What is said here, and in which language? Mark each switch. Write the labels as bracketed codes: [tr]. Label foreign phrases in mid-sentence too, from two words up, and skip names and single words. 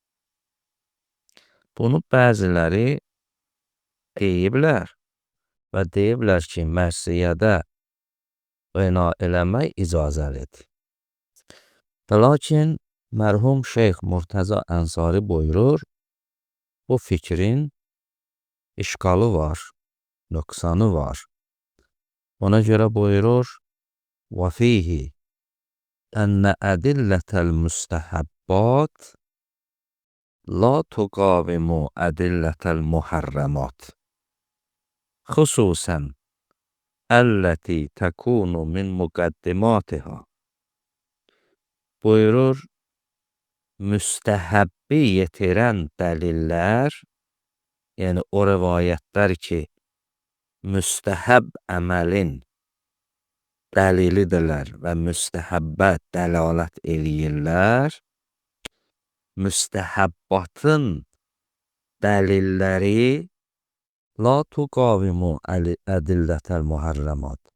[az] Bunu bəziləri deyiblər və deyiblər ki, mərsiyədə ğina eləmək icazəlidir. Lakin mərhum Şeyx Murtəza Ənsari buyurur, bu fikrin işqalı var, nöqsanı var. Ona görə buyurur, [ar] وَفِيهِ أَنَّ أَدِلَّةَ الْمُسْتَحَبَّاتِ لَا تُقَاوِمُ أَدِلَّةَ الْمُحَرَّمَاتِ خُصُوصًا التي تكون من مقدماتها. [az] Buyurur, müstəhəbbi yetirən dəlillər, yəni o rivayətlər ki, müstəhəb əməlin dəlilidirlər və müstəhəbbə dəlalət eləyirlər, müstəhəbbatın dəlilləri [ar] لا تقاوم أدلة المحرمات.